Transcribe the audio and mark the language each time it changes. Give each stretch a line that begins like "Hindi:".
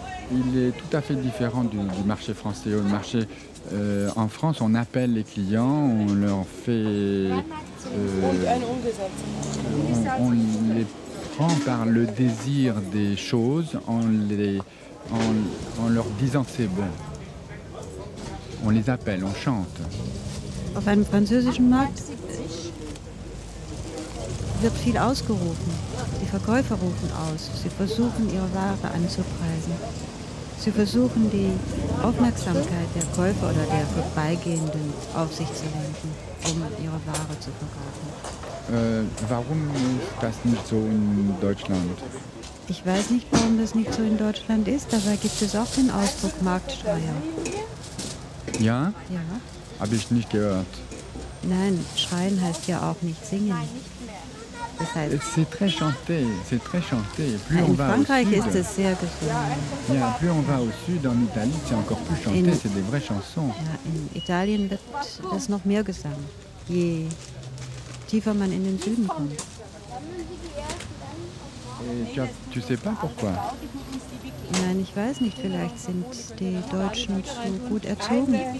French: Il est tout à fait différent du marché français. Au marché en France, on appelle les clients, on leur fait. On les prend par le désir des choses en leur disant que c'est bon. On les appelle, on chante.
German: Auf einem französischen Markt wird viel ausgerufen. Die Verkäufer rufen aus. Sie versuchen, ihre Ware anzupreisen. Sie versuchen, die Aufmerksamkeit der Käufer oder der Vorbeigehenden auf sich zu lenken, um ihre Ware zu verkaufen. Warum ist das nicht so in Deutschland? Ich weiß nicht, warum das nicht so in Deutschland ist. Dabei gibt es auch den Ausdruck Marktschreier. Ja? Ja. Habe ich nicht gehört. Nein, schreien heißt ja auch nicht singen.
French: C'est très chanté, c'est très chanté. Plus
German: in
French: on va
German: Frankreich
French: au sud,
German: ist es sehr gesungen.
French: Ja, plus on va au sud, en Italie, c'est encore plus chanté, c'est des vraies chansons.
German: Ja, in Italien wird es noch mehr gesungen, je tiefer man in den Süden kommt. Ich glaube, du weißt nicht warum. Nein, ich weiß nicht. Vielleicht sind die Deutschen zu gut erzogen.